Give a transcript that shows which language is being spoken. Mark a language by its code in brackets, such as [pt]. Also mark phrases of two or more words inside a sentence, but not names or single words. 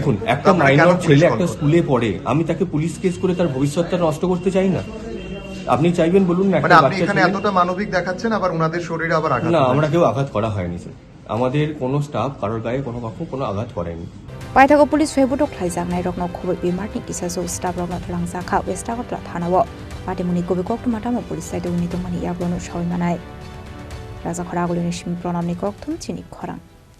[bn] দেখুন একটা মাইনর ছেলে একটা স্কুলে পড়ে, আমি তাকে পুলিশ কেস করে তার ভবিষ্যৎটা নষ্ট করতে চাই না। আপনি চাইবেন বলুন না, মানে একটা আপনি বাচ্চা এখানে ছেলে- এতটা মানবিক দেখাচ্ছেন, আবার ওনাদের শরীরে আবার আঘাত না করবেন। আমরা কেউ আঘাত করা হয়নি স্যার, আমাদের কোনো স্টাফ কারোর গায়ে কোনো আঘাত করেনি। [trp] পাইথাগো পুলিশ ফেবুটো খ্লাইজাংনাই রকনো খবর বিমার্टनि किसासो स्टाफ रकनो थलांजाखा वेस्टागत्रा थानावो पाटिमुनि कबिकक माटामो पुलिस साइडो उनि दंमानि याग्रोनो सावैमानाय राजा खरागुलिनि सिम प्रणामनि कक्थुम चिनि खरां।